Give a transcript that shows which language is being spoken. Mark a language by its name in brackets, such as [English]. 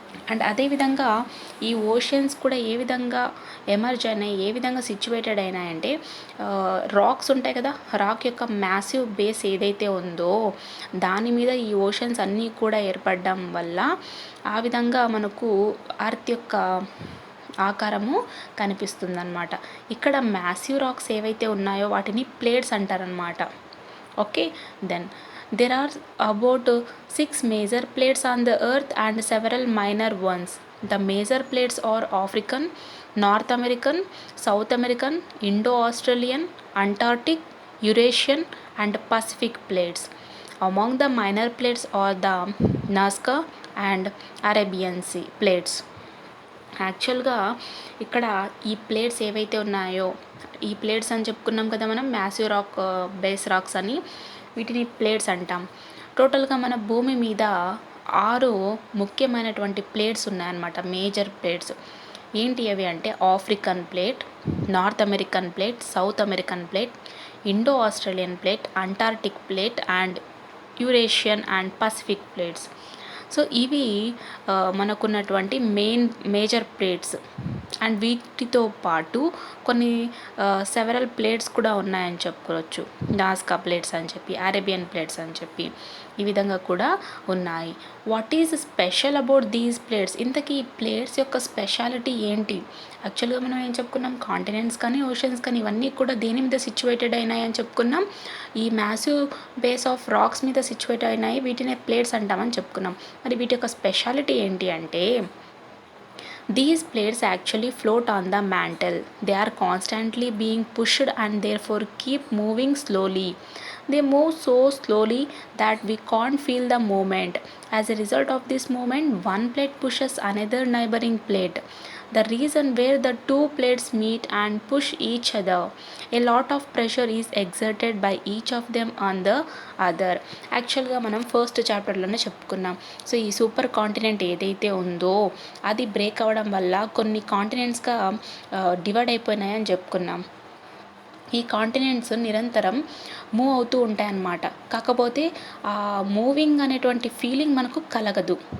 [Telugu] And అదేవిధంగా ఈ oceans కూడా ఏ విధంగా ఎమర్జ్ అయినాయి, ఏ విధంగా సిచ్యువేటెడ్ అయినాయంటే, రాక్స్ ఉంటాయి కదా, రాక్ యొక్క మ్యాసివ్ బేస్ ఏదైతే ఉందో దాని మీద ఈ ఓషన్స్ అన్నీ కూడా ఏర్పడడం వల్ల ఆ విధంగా మనకు అర్త్ యొక్క ఆకారము కనిపిస్తుందన్నమాట. ఇక్కడ మ్యాసివ్ రాక్స్ ఏవైతే ఉన్నాయో వాటిని ప్లేట్స్ అంటారనమాట. Okay, then [English] there are about 6 major plates on the earth and several minor ones. The major plates are African, North American, South American, Indo-Australian, Antarctic, Eurasian and Pacific plates. Among the minor plates are the Nazca and Arabian Sea plates. [Telugu] యాక్చువల్గా ఇక్కడ ఈ plates ఏవైతే ఉన్నాయో, ఈ plates అని చెప్పుకున్నాం కదా మనం, మ్యాసివ్ రాక్ బేస్ రాక్స్ అని, వీటిని ప్లేట్స్ అంటాం. టోటల్గా మన భూమి మీద 6 ముఖ్యమైనటువంటి ప్లేట్స్ ఉన్నాయన్నమాట, మేజర్ ప్లేట్స్. ఏంటి అవి అంటే African plate, north American plate, south American plate, Indo Australian plate, Antarctic plate and Eurasian and Pacific plates. So ఇవి మనకున్నటువంటి మేజర్ ప్లేట్స్. అండ్ వీటితో పాటు కొన్ని సెవరల్ ప్లేట్స్ కూడా ఉన్నాయని చెప్పుకోవచ్చు. నాస్కా ప్లేట్స్ అని చెప్పి, అరేబియన్ ప్లేట్స్ అని చెప్పి ఈ విధంగా కూడా ఉన్నాయి. [English] What is special about these plates? [Telugu] ఇంతకీ ఈ ప్లేట్స్ యొక్క స్పెషాలిటీ ఏంటి? యాక్చువల్గా మనం ఏం చెప్పుకున్నాం, కాంటినెంట్స్ కానీ ఓషన్స్ కానీ ఇవన్నీ కూడా దేని మీద సిచ్యువేటెడ్ అయినాయి అని చెప్పుకున్నాం, ఈ మ్యాసివ్ బేస్ ఆఫ్ రాక్స్ మీద సిచ్యువేట్ అయినాయి, వీటినే ప్లేట్స్ అంటామని చెప్పుకున్నాం. మరి వీటి యొక్క స్పెషాలిటీ ఏంటి అంటే, [English] these plates actually float on the mantle. They are constantly being pushed and therefore keep moving slowly. They move so slowly that we can't feel the movement. As a result of this movement, one plate pushes another neighboring plate. the region where the two plates meet and push each other. A lot of pressure is exerted by each of them on the other. [Telugu] యాక్చువల్గా మనం first చాప్టర్లోనే చెప్పుకున్నాం. So ఈ super continent ఏదైతే ఉందో అది break అవ్వడం వల్ల కొన్ని కాంటినెంట్స్గా డివైడ్ అయిపోయినాయని చెప్పుకున్నాం. ఈ కాంటినెంట్స్ నిరంతరం మూవ్ అవుతూ ఉంటాయన్నమాట. కాకపోతే ఆ మూవింగ్ అనేటువంటి ఫీలింగ్ మనకు కలగదు.